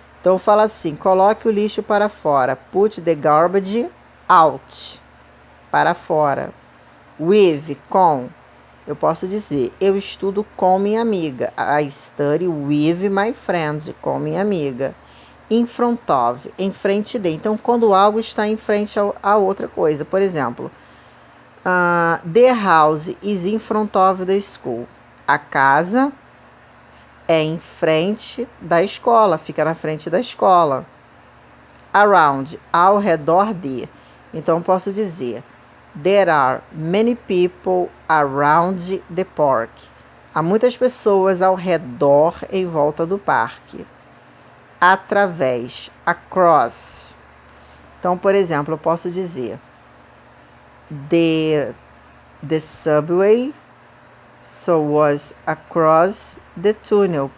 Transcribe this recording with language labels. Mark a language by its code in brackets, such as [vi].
[pt] Então, fala assim, coloque o lixo para fora. [en] Put the garbage out, [pt] para fora. With, com. Eu posso dizer, eu estudo com minha amiga. [en] I study with my friends, [pt] com minha amiga. In front of, em frente de. Então, quando algo está em frente a outra coisa. Por exemplo, [en] the house is in front of the school. [pt] A casa é em frente da escola, fica na frente da escola. Around, ao redor de. Então, posso dizer... [en] There are many people around the park. [pt] Há muitas pessoas ao redor em volta do parque. Através, across. Então, por exemplo, eu posso dizer [en] the subway was across the tunnel.